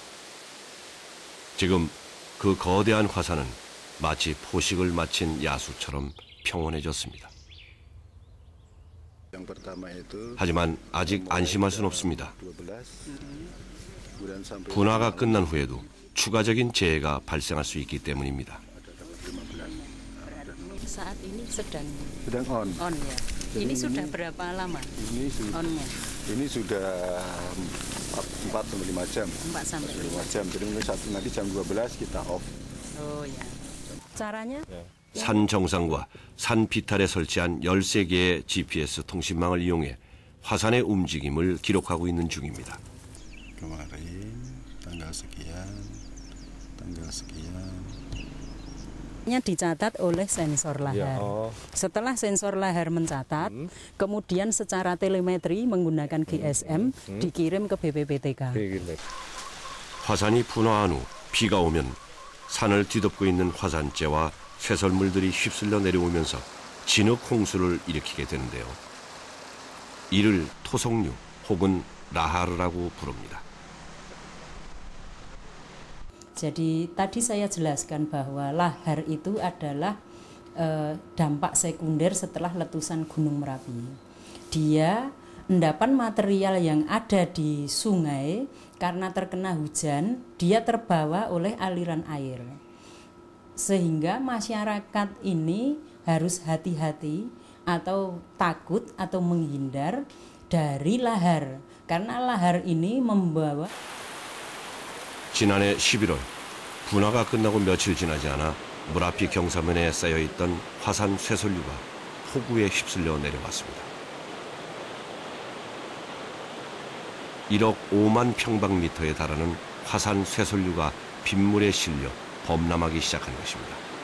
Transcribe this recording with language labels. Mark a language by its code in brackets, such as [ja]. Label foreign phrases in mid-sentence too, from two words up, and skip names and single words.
[ko] 지금 그 거대한 화산은 마치 포식을 마친 야수처럼 평온해졌습니다. 하지만 아직 안심할 순 없습니다. 분화가 끝난 후에도 추가적인 재해가 발생할 수 있기 때문입니다. [id] Saat ini sedang on. on ya. Ini sudah berapa lama? Onnya? Ini sudah 4 sampai 5 jam. 4 sampai 5 jam. Jadi mungkin nanti jam 12 kita off. Oh ya. Caranya? [ko] 산 정상과 산 비탈에 설치한 13개의 GPS 통신망을 이용해 화산의 움직임을 기록하고 있는 중입니다. [id] Kemarin tanggal sekian. Nya dicatat oleh sensor lahar. Setelah sensor lahar mencatat, kemudian secara telemetri menggunakan GSM dikirim ke BPPTK. [ko] 화산이 분화한 후 비가 오면 산을 뒤덮고 있는 화산재와 쇠설물들이 휩쓸려 내려오면서 진흙 홍수를 일으키게 되는데요. 이를 토속류 혹은 라하르라고 부릅니다. [id] Jadi tadi saya jelaskan bahwa lahar itu adalah dampak sekunder setelah letusan Gunung Merapi. Dia endapan material yang ada di sungai karena terkena hujan, dia terbawa oleh aliran air. Sehingga masyarakat ini harus hati-hati atau takut atau menghindar dari lahar. Karena lahar ini membawa [ko] 지난해 11월 분화가 끝나고 며칠 지나지 않아 무라피 경사면에 쌓여있던 화산 쇠설류가 폭우에 휩쓸려 내려왔습니다. 1억 5만 평방미터에 달하는 화산 쇠설류가 빗물에 실려 범람하기 시작한 것입니다.